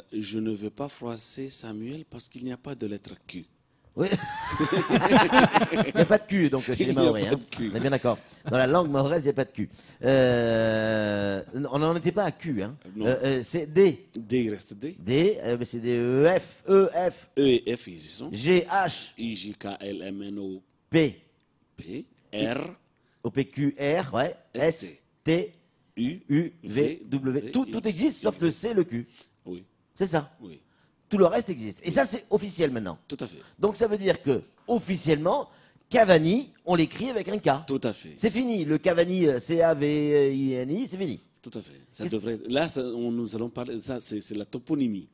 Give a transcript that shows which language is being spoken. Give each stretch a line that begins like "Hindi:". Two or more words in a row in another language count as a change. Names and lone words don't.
French: Je ne veux pas froisser Samuel parce qu'il n'y a pas de lettre Q. Oui. Il n'y a pas de cul, donc, chez les Il n'y a Mahorais. pas Hein. de cul. On est bien d'accord. Dans la langue mahoraise, il n'y a pas de cul. On n'en était pas à Q. Hein. Non. C'est D. D, il reste D. D, mais c'est des E, F, E, F, E et F, ils y sont. G, H, I, J, K, L, M, N, O, P, P, R, O, P, Q, R, ouais, S, S, T, U, U, V, W. Tout X, existe sauf le C, le Q. Oui, C'est ça. oui, Tout le reste existe. Et ça, c'est officiel maintenant. tout à fait. Donc ça veut dire que, officiellement, Cavani, on l'écrit avec un K. Tout à fait. C'est fini, le Cavani, C-A-V-I-N-I, c'est fini. Tout à fait. Ça Qu'est-ce- devrait. Là, nous allons parler. Ça, c'est la toponymie.